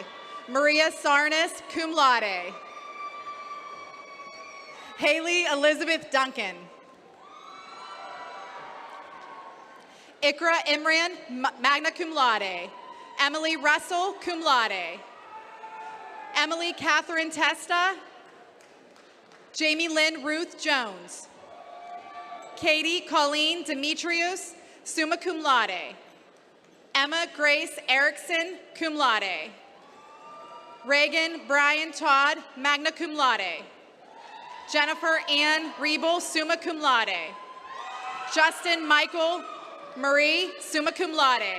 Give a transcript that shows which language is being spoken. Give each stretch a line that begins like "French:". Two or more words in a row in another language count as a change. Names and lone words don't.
English: Maria Sarnas,
Latin: cum laude.
English: Haley Elizabeth Duncan. Ikra Imran,
Latin: magna cum laude.
English: Emily Russell,
Latin: cum laude.
English: Emily Catherine Testa. Jamie Lynn Ruth Jones. Katie Colleen Demetrius,
Latin: summa cum laude.
English: Emma Grace Erickson,
Latin: cum laude.
English: Reagan Brian Todd,
Latin: magna cum laude.
English: Jennifer Ann Riebel,
Latin: summa cum laude.
English: Justin Michael Marie,
Latin: summa cum laude.